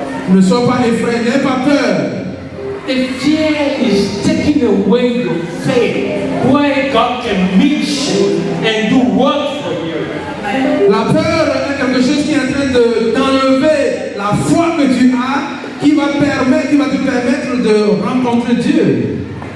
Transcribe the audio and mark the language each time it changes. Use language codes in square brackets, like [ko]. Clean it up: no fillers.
[fr] Ne sois pas effrayé, n'aie pas peur. [en] The fear is taking away your faith, where God can meet you and do work for you. [fr] La peur est quelque chose qui est en train d'enlever la foi que tu as, qui va te permettre de rencontrer Dieu.